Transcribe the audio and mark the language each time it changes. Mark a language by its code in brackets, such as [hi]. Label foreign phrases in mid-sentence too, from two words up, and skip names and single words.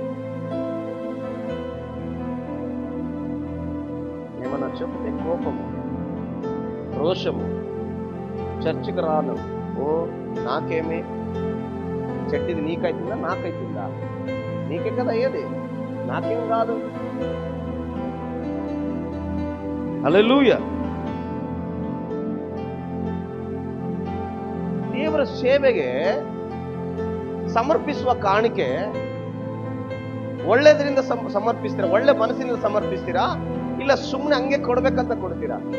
[te] ఏమన్నా చెప్తే కోపము, రోషము, చర్చికి రాను, నాకేమి చెట్టిది నీకైతుందా నాకైతుందా? నీకే కదా అయ్యేది, నాకేం కాదు. హల్లెలూయా. [kn] ದೇವರ ಸೇವೆಗೆ ಸಮರ್ಪಿಸುವ ಕಾಣಿಕೆ ಒಳ್ಳೆದರಿಂದ ಸಮರ್ಪಿಸ್ತೀರಾ? ಒಳ್ಳೆ ಮನಸ್ಸಿನಿಂದ ಸಮರ್ಪಿಸ್ತೀರಾ? ಇಲ್ಲ ಸುಮ್ಮನೆ ಹಂಗೆ ಕೊಡ್ಬೇಕಂತ ಕೊಡ್ತೀರಾ?